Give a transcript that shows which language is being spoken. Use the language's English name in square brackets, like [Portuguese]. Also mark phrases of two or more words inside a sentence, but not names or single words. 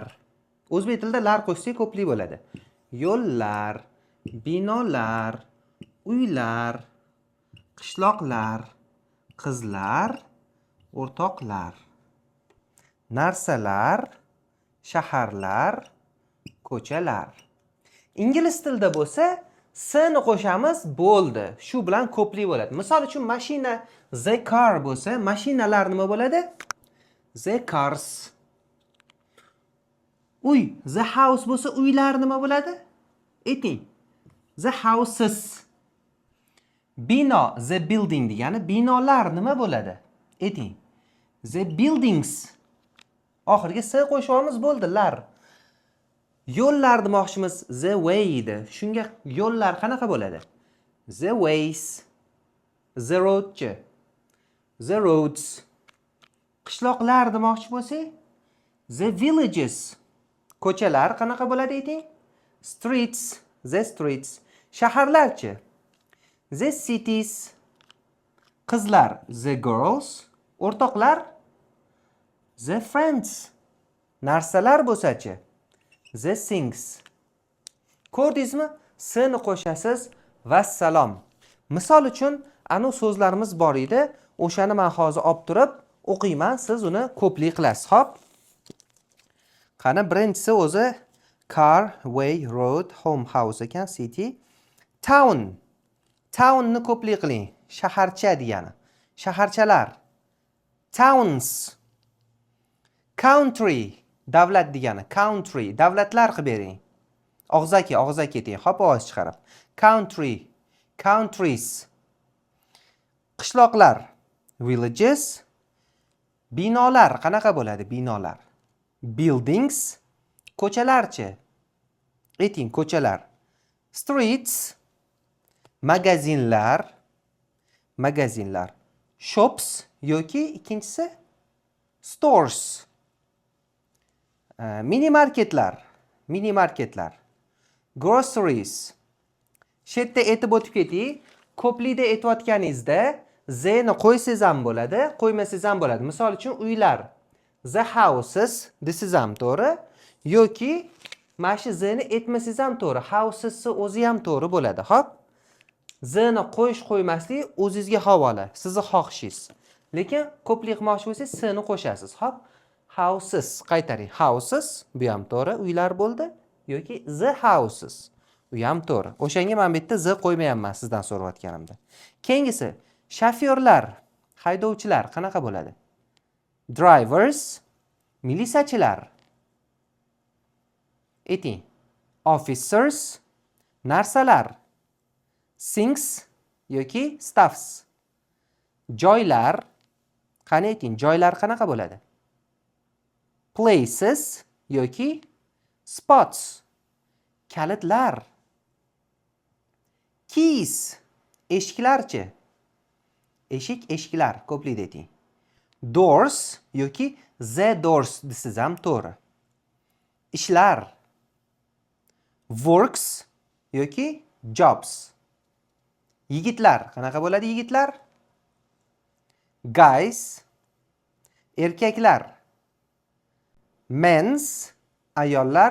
[Uzbek] O'zbek tilida lar qo'shsak ko'plik bo'ladi. Yo'llar, binolar, uylar, qishloqlar, qizlar, o'rtoqlar, narsalar, shaharlar, ko'chalar. Ingliz tilida bo'lsa, s-ni qo'shamiz, bo'ldi. Shu bilan ko'plik bo'ladi. Misol uchun mashina [English] the car [Uzbek] bo'lsa, mashinalar nima bo'ladi? [English] The cars. [Uzbek] Uy, [English] the house [Uzbek] bo'lsa, uylar nima bo'ladi? Ayting. [English] The houses. [Uzbek] Bino, [English] the building [Uzbek] degani binolar nima bo'ladi? Ayting. [English] The buildings. [Uzbek] Oxirgi s qo'shamiz, bo'ldi, lar. Yo'llar demoqchimiz [English] the way [Uzbek] edi. Shunga yo'llar qanaqa bo'ladi? [English] The ways. The roadchi. The roads. [Uzbek] Qishloqlar demoqchi bo'lsak, [English] the villages. [Uzbek] Ko'chalar qanaqa bo'ladi ayting? [English] Streets. The streets. Shaharlarchi? The cities. Qizlar the girls. O'rtoqlar the friends. [Uzbek] Narsalar bo'lsa-chi? [English] The things. [Uzbek] Ko'rdingizmi? S-ni qo'shasiz, vassalom. Misol uchun, anu so'zlarimiz bor edi. O'shani men hozir olib turib o'qiyman, siz uni ko'plik qilasiz. Xo'p. Qani, birinchisi o'zi [English] car, way, road, home, house [Uzbek] ekan, city. Town. Townni ko'plik qiling. Shaharcha degani. Shaharchalar. Towns. Country. Davlat degani. Country. Davlatlar qilib bering. Og'zaki deng. Hop ovoz chiqarib. Country. Countries. Qishloqlar. Villages. Binolar. Qanaqa bo'ladi binolar? Buildings. Ko'chalarchi. Ayting, ko'chalar. Streets. Magazinlar. Magazinlar. Shops yoki ikkinchisi stores. Mini marketlar. Mini marketlar. Groceries. Shu yerda aytib o'tib keting. Ko'plikda aytayotganingizda z ni qo'ysangiz ham bo'ladi, qo'ymasangiz ham bo'ladi. Misol uchun uylar. [English] The houses, this is [Uzbek] ham to'g'ri. Yoki mana shu z ni aytmasangiz ham to'g'ri. Houses o'zi ham to'g'ri bo'ladi. Xo'p. Z ni qo'yish qo'ymaslik o'zingizga havola, sizning xohishingiz. Lekin ko'plik qilmoqchi bo'lsangiz s ni qo'shasiz. Xo'p. Houses qaytaring. Houses bu ham to'g'ri, uylar bo'ldi yoki [English] the houses. [Uzbek] U ham to'g'ri. O'shanga men bu yerda z qo'ymayapman sizdan so'rayotganimda. Keyingisi shofyorlar, haydovchilar qanaqa bo'ladi? Drivers, milisachilar. Ayting. Officers, narsalar. Things yoki stuffs. Joylar, qani ayting, joylar qanaqa bo'ladi? Places yoki spots. Kalitlar. Keys, eshiklarchi. Eshiklar, ko'plikda ayting. Doors yoki [English] the doors [Uzbek] desiz ham to'g'ri. Ishlar. Works yoki jobs. Yigitlar, qanaqa bo'ladi yigitlar? Guys, erkaklar. Men's, ayollar.